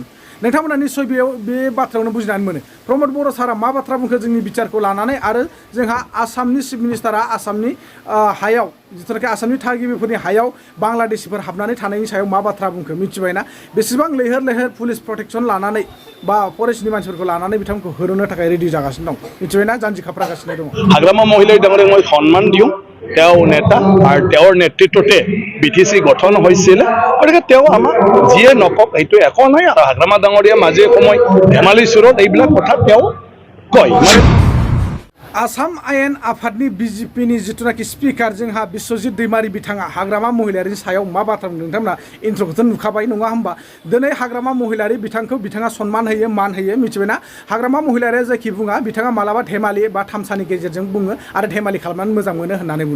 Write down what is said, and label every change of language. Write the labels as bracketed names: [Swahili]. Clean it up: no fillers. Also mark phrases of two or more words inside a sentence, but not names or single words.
[Bodo] नोंथांमोना निस्सय बे बाथ्रायावनो बुजिनानै मोनो प्रमद बर' सारा मा बाथ्रा बुंखो जोंनि बिटिआरखौ लानानै आरो जोंहा आसामनि [English] chief minister-आ [Bodo] आसामनि हायाव जिथुनाखि आसामनि थागिबिफोरनि हायाव बांलादेशिफोर हाबनानै थानायनि सायाव मा बाथ्रा बुंखो मिथिबायना। बेसेबां लैहोर लैहोर पुलिस प्रटेक्सन लानानै बा फरेस्टनि मानसिफोरखौ लानानै बिथांमोनखौ होनो थाखाय रेडि जागासिनो दं मिथिबायना जानजि खाफ्रागासिनो दङ। [Assamese] हाग्रामा महिलारी डाঙৰীয়াক মই সন্মান দিওঁ। তেওঁ নেতা আৰু তেওঁৰ নেতৃত্বতে BTC গঠন হৈছিল। গতিকে তেওঁ আমাক যিয়ে নকওক এইটো একো নাই আৰু হাগ্ৰামা ডাঙৰীয়া মাজে সময় ধেমালি চুৰত এইবিলাক কথা তেওঁ কয়। [Bodo] आसाम आयेन आफादनि बिजेपिनि जिथुनाखि स्पिकार जोंहा बिश्वजित दैमारि बिथाङा हाग्रामा महिलारिनि सायाव मा बाथ्रा बुंदों नोंथांमोना इन्ट्र'खौथ' नुखाबाय नङा होमबा। दिनै हाग्रामा महिलारि बिथाङा सनमान होयो मान होयो मिथिबायना। हाग्रामा महिलारिया जायखि बुङा बिथाङा मालाबा धेमालि बा थामसानि गेजेरजों बुङो आरो धेमालि खालामनानै मोजां मोनो होननानै बुङो।